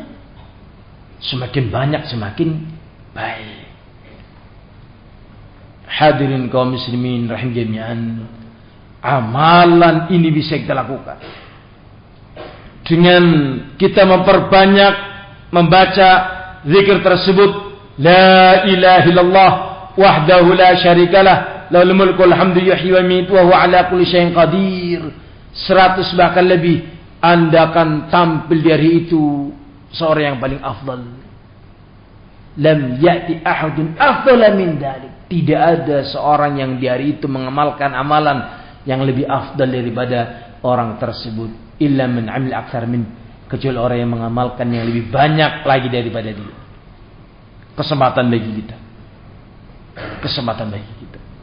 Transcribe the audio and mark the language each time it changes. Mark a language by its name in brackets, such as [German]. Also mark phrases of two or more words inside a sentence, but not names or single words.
[Indonesian] Semakin banyak semakin baik. Hadirin kaum muslimin rahim jami'an, amalan ini bisa kita lakukan dengan kita memperbanyak membaca zikir tersebut, [Arabic] لا إله إلا الله وحده لا شريك له، له الملك والحمد يحيي ويميت وهو على كل شيء قدير. [Indonesian] 100 bahkan lebih, Anda akan tampil di hari itu seorang yang paling afdal. [Arabic] لم يأت أحد أفضل من ذلك, [Indonesian] tidak ada seorang yang di hari itu mengamalkan amalan yang lebih afdal daripada orang tersebut, [Arabic] إلا من عمل أكثر من, [Indonesian] kecuali orang yang mengamalkan yang lebih banyak lagi daripada dia. Kesempatan bagi kita. Kesempatan bagi kita.